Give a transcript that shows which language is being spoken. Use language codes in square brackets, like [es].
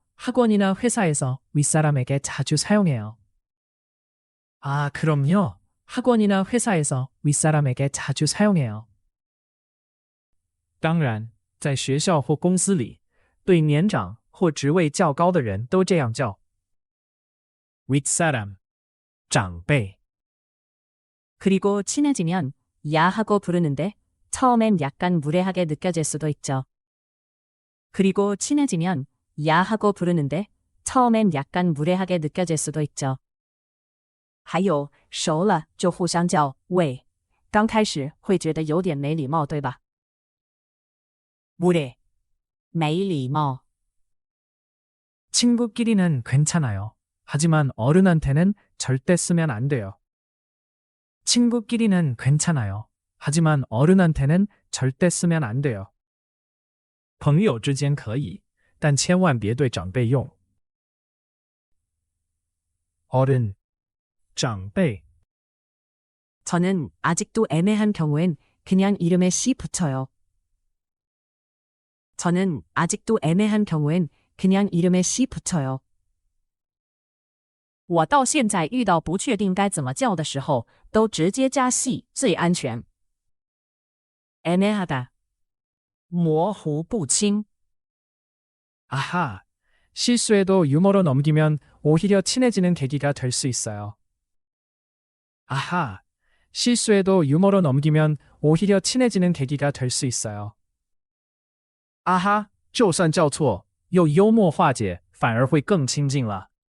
[ko] 학원이나 회사에서 윗사람에게 자주 사용해요. 아, 그럼요. 학원이나 회사에서 윗사람에게 자주 사용해요. [zh] 当然，在学校或公司里，对年长或职位较高的人都这样叫。 [ko] 윗사람, 长辈. 그리고 친해지면 야 하고 부르는데 처음엔 약간 무례하게 느껴질 수도 있죠. 그리고 친해지면 야 하고 부르는데 처음엔 약간 무례하게 느껴질 수도 있죠. [zh] 还有熟了就互相叫喂，刚开始会觉得有点没礼貌，对吧？ [ko] 무례, 没礼貌. 친구끼리는 괜찮아요. 하지만 어른한테는 절대 쓰면 안 돼요. 친구끼리는 괜찮아요. 하지만 어른한테는 절대 쓰면 안 돼요. [zh] 朋友之间可以，但千万别对长辈用。 [ko] 어른, 长辈. 저는 아직도 애매한 경우엔 그냥 이름에 씨 붙여요. 저는 아직도 애매한 경우엔 그냥 이름에 씨 붙여요. [zh] 我到现在遇到不确定该怎么叫的时候，都直接加系最安全。 [ko] 애매하다, 模糊不清. 아하, 실수해도 유머로 넘기면 오히려 친해지는 계기가 될 수 있어요. 아하, 실수해도 유머로 넘기면 오히려 친해지는 계기가 될 수 있어요. [zh] 아하, 就算叫错，用幽默化解，反而会更亲近了。